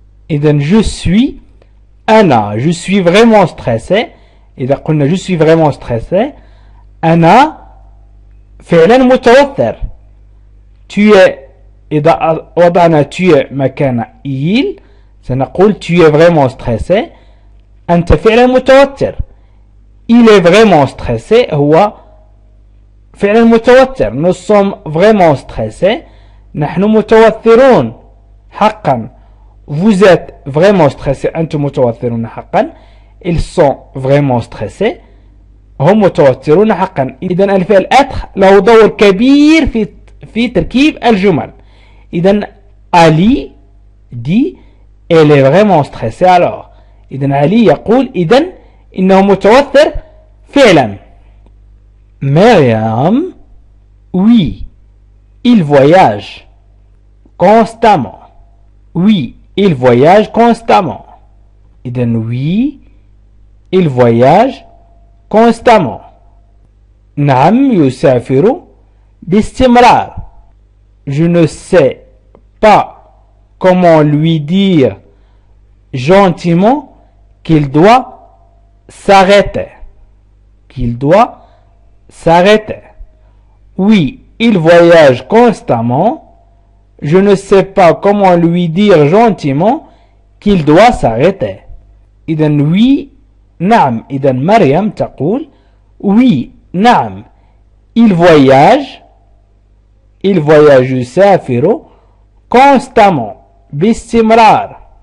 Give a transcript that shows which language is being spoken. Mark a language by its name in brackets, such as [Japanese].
[French] إذا je suis أنا، je suis vraiment stressé. [Arabic] إذا قلنا [French] je suis vraiment stressé [Arabic] أنا فعلا متوتر. [French] tu es [Arabic] إذا وضعنا [French] tu es مكان il سنقول tu es vraiment stressé [Arabic] أنت فعلا متوتر. [French] il est vraiment stressé [Arabic] هو فعلا متوتر. [French] nous sommes vraiment stressés [Arabic] نحن متوترون حقا. [French] vous êtes vraiment stressé [Arabic] أنتم متوترون حقا. [French] ils sont vraiment stressés [Arabic] هم متوترون حقا. إذا الفعل être له دور كبير في تركيب الجمل. [French] إذا علي dit elle est vraiment stressée alors. [Arabic] إذا علي يقول إذا إنه متوتر فعلا. [French] مريم oui il voyage constamment. oui il voyage constamment. إذا oui il voyage constamment. [Arabic] نعم يسافر باستمرار. [French] je ne sais pas comment lui dire gentiment qu'il doit s'arrêter. qu'il doit s'arrêter. oui il voyage constamment. je ne sais pas comment lui dire gentiment qu'il doit s'arrêter. [Arabic] إذا oui نعم. إذا مريم تقول oui نعم [French] il voyage [Arabic] يسافر constamment باستمرار.